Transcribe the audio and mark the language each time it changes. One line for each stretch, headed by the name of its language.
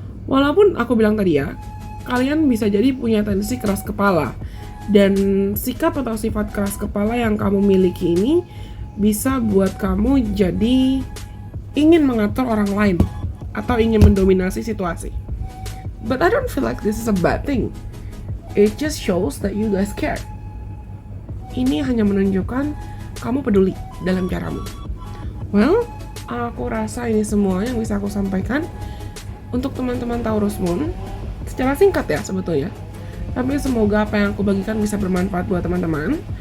Indonesian: Walaupun aku bilang tadi ya, kalian bisa jadi punya tendensi keras kepala, dan sikap atau sifat keras kepala yang kamu miliki ini bisa buat kamu jadi ingin mengatur orang lain atau ingin mendominasi situasi.
English: But I don't feel like this is a bad thing. It just shows that you guys care.
Indonesian: Ini hanya menunjukkan kamu peduli dalam caramu. Well, aku rasa ini semua yang bisa aku sampaikan untuk teman-teman Taurus Moon. Secara singkat ya sebetulnya. Tapi semoga apa yang aku bagikan bisa bermanfaat buat teman-teman.